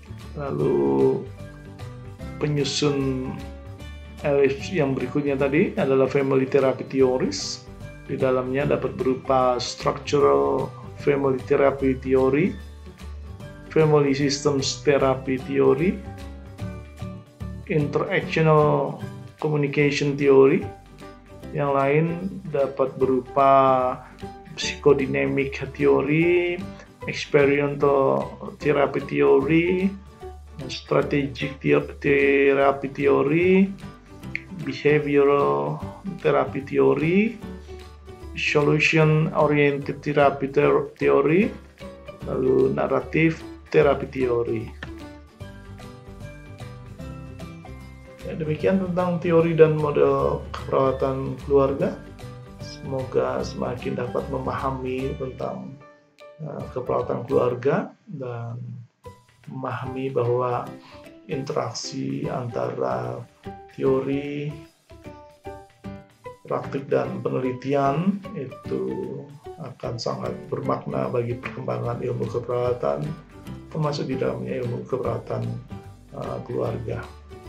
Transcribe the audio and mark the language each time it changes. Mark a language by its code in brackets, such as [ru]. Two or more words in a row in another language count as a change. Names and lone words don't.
[id] Lalu penyusun LF yang berikutnya tadi adalah [en] Family Therapy Theories. [id] Di dalamnya dapat berupa [en] Structural Family Therapy Theory, Family Systems Therapy Theory, Interactional Communication Theory. [id] Yang lain dapat berupa [en] Psychodynamic Theory, Experiential Therapy Theory, Strategic Therapy Theory, Behavioral Therapy Theory, Solution Oriented Therapy Theory, lalu Narrative Therapy Theory. [id] Ya, demikian tentang teori dan model keperawatan keluarga. Semoga semakin dapat memahami tentang keperawatan keluarga dan memahami bahwa interaksi antara teori, praktik, dan penelitian itu akan sangat bermakna bagi perkembangan ilmu keperawatan, termasuk di dalamnya ilmu keperawatan keluarga.